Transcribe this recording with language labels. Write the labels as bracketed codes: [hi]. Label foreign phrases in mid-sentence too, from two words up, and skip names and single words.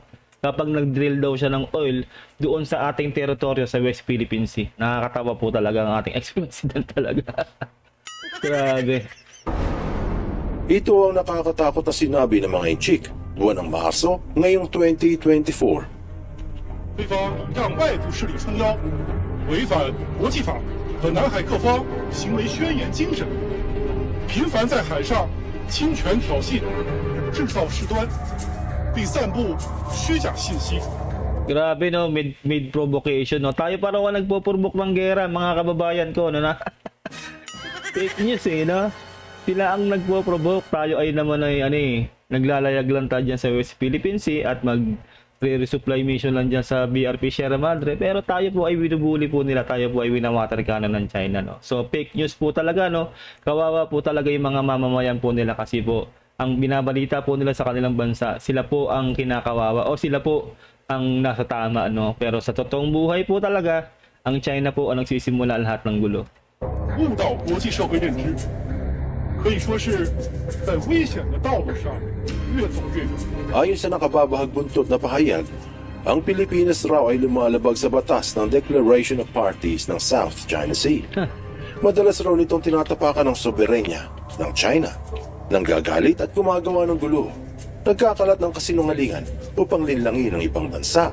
[tl] Kapag nag-drill daw siya ng oil doon sa ating teritoryo sa West Philippine Sea. Nakakatawa po talaga ang ating ex-president talaga. Grabe. Ito ang nakakatakot na sinabi ng mga Inchik buwan ng Marso ngayong 2024. [zh] 对方让外部势力撑腰，违反国际法和南海各方行为宣言精神，频繁在海上侵权挑衅、制造事端，并散布虚假信息。 [tl] Grabe, no, [en] mid provocation, [tl] no. Tayo para wala nagpo-provoke ng gera, mga kababayan ko, no, na. [en] Fake news [tl] eh, no. Sila ang nagpo-provoke, tayo ay naman ay naglalayag lang tayo dyan sa West Philippine Sea at [en] resupply mission [tl] lang dyan sa BRP Sierra Madre, pero tayo po ay binubuli po nila, tayo po ay winamatarkana ng China, no. So [en] fake news [tl] po talaga, no. Kawawa po talaga yung mga mamamayan po nila kasi po ang binabalita po nila sa kanilang bansa, sila po ang kinakawawa o sila po ang nasa tama, no. Pero sa totoong buhay po talaga, ang China po ang nagsisimula lahat ng gulo. [zh] 误导国际社会认知， 可以说是在危险的道路上越走越远。 [tl] Ayon sa nakababahag buntot na pahayag, ang Pilipinas raw ay lumalabag sa batas ng Declaration of Parties ng South China Sea. Madalas raw nitong tinatapakan ng soberenya ng China, nanggagalit at gumagawa ng gulo, nagkakalat ng kasinungalingan upang linlangin ang ibang bansa.